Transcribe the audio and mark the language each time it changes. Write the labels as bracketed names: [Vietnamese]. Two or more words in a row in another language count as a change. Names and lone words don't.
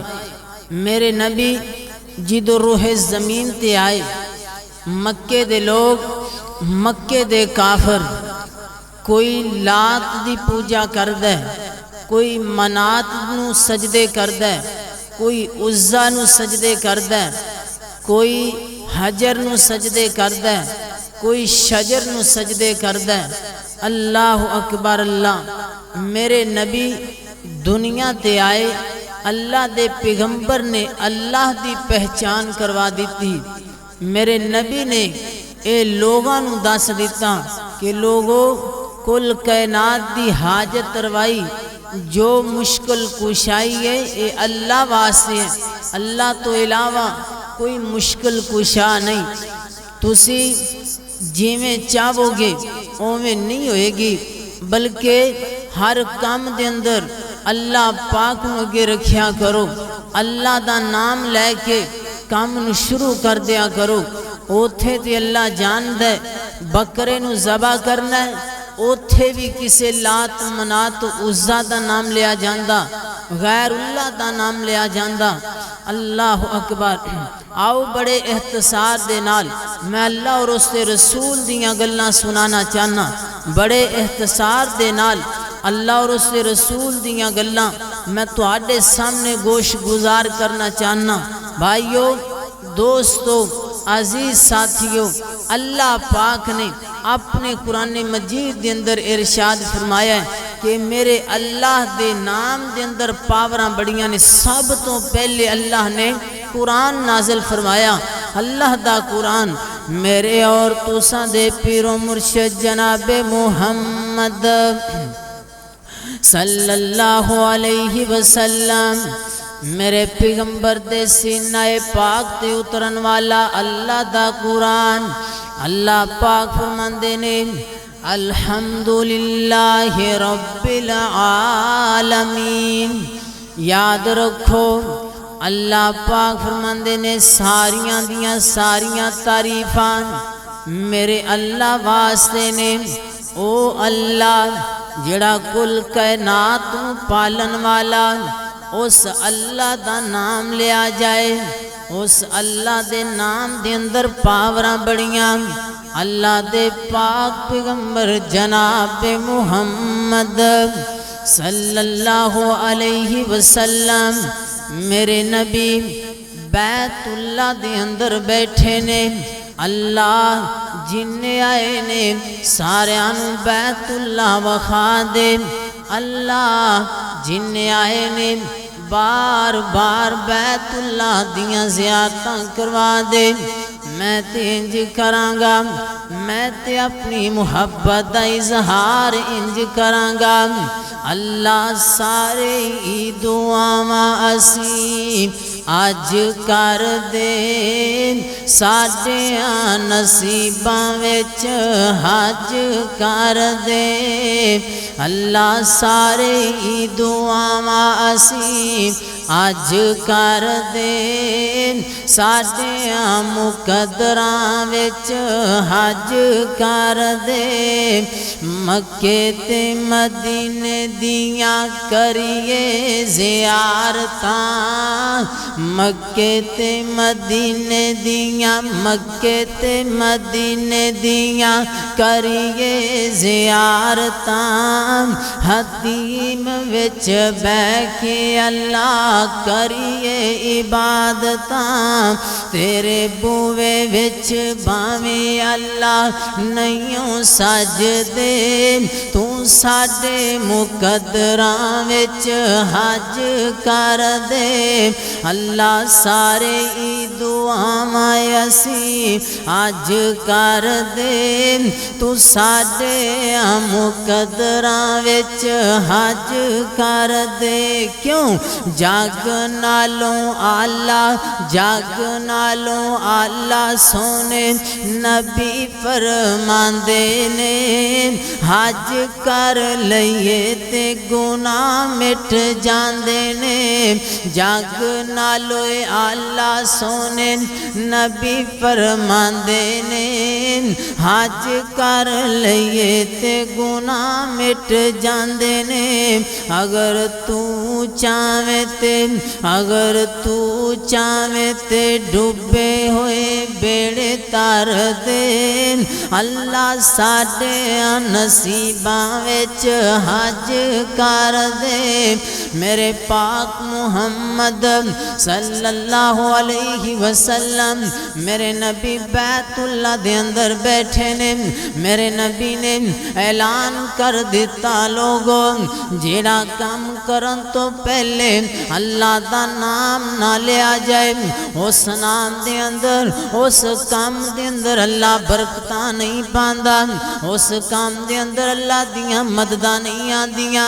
[Punjabi] میرے نبی جدو روح زمین تے آئے، مکے دے لوگ، مکے دے کافر، کوئی لات دی پوجا کر دے، کوئی منات نو سجدے کر دے، کوئی عزا نو سجدے کر دے، کوئی حجر نو سجدے کر دے، کوئی شجر نو سجدے کر دے۔ [Arabic] اللہ اکبر [Punjabi] اللہ، میرے نبی دنیا تے آئے، اللہ دے پیغمبر نے اللہ دی پہچان کروا دیتی۔ میرے نبی نے اے لوگاں نو دس دیتا کہ لوگو کل کائنات دی حاجت روائی، جو مشکل کشائی ہے، اے اللہ واسطے ہے۔ اللہ تو علاوہ کوئی مشکل کشا نہیں۔ تسی جیویں چاہو گے اوویں نہیں ہوئے گی، بلکہ ہر کام دے اندر اللہ پاک نو اگے رکھیا کرو، اللہ دا نام لے کے کام نو شروع کر دیا کرو۔ اوتھے تے اللہ جان دے بکرے نو ذبح کرنا ہے، اوتھے بھی کسے لات منات عزا دا نام لیا جاندا، غیر اللہ دا نام لیا جاندا۔ [Arabic] اللہ اکبر۔ [Punjabi] آؤ بڑے احتسار دے نال میں اللہ اور اس دے رسول دیاں گلاں سنانا چاہنا، بڑے احتسار دے نال اللہ اور اس دے رسول دیاں گلاں میں تواڈے سامنے گوش گزار کرنا چاہنا۔ بھائیو، دوستو، عزیز ساتھیو، اللہ پاک نے اپنے قرآن مجید دے اندر ارشاد فرمایا ہے کہ میرے اللہ دے نام دے اندر پاوراں بڑیاں نے۔ سب تو پہلے اللہ نے قرآن نازل فرمایا، اللہ دا قرآن، میرے اور تساں دے پیر و مرشد جناب محمد [Arabic] صلی اللہ علیہ وسلم، [Punjabi] میرے پیغمبر دے سینہ پاک تے اترن والا اللہ دا قرآن۔ اللہ پاک فرماندے نے [Arabic] الحمدللہ رب العالمین۔ [Punjabi] یاد رکھو اللہ پاک فرماندے نے ساریاں دیاں ساریاں تعریفاں میرے اللہ واسطے نے۔ او اللہ جڑا کل کائنات پالن والا، اس اللہ دا نام لیا جائے. اس اللہ دے نام دے اندر پاوراں بڑیاں. اللہ دے پاک پیغمبر جناب محمد [Arabic] صلی اللہ علیہ وسلم [Punjabi] میرے نبی بیت اللہ دے اندر بیٹھے نے. اللہ جن آئے نے ساریاں نوں بیت اللہ وکھا دے. اللہ جن آئے نے بار بار بیت اللہ دیاں زیارتاں کروا دے. میں تے انج کراں گا, میں تے اپنی محبت دا اظہار انج کراں گا. اللہ سارے ہی دعاواں اسی اج کر دے, ساڈیاں نصیباں وچ حج کر دے. اللہ سارے ہی دعاواں اسی اج کر دے, ساڈیاں مقدراں وچ حج کر دے. مکے تے مدینے دیاں کریے زیارتاں, مکے تے مدینے دیاں, مکے تے مدینے دیاں کریے زیارتاں. حتیم وچ بیٹھ کے اللہ کریے عبادتاں. تیرے بوے وچ باویں اللہ نہیں سجدے, تو ساڈے مقدراں وچ حج کر دے. اللہ سارے ہی دعاواں اسی اج کر دے, تو ساڈے مقدراں وچ حج کر دے. کیوں جگ نالوں آلہ, جگ نالوں آلہ سونے نبی فرماندے نے, حج کر لئیے تے گناہ مٹ جاندے نے. جگ نالوں آلہ سونے نبی فرماندے نے, حج کر لئیے تے گناہ مٹ جاندے نے. اگر تو چاہویں تے, اگر تو چاہویں تے ڈوبے ہوئے بیڑے تر دے. اللہ ساڈے نصیباں وچ حج کر دے. میرے پاک محمد [Arabic] صلی اللہ علیہ وسلم [Punjabi] میرے نبی بیت اللہ دے اندر بیٹھے نے. میرے نبی نے اعلان کر دیتا, لوگوں جیڑا کام کرن تو پہلے اللہ دا نام نہ لیا جائے, اس نام دے اندر, اس کام دے اندر اللہ برکتاں نہیں پاندا, اس کام دے اندر اللہ دیاں مدداں نہیں آندیاں.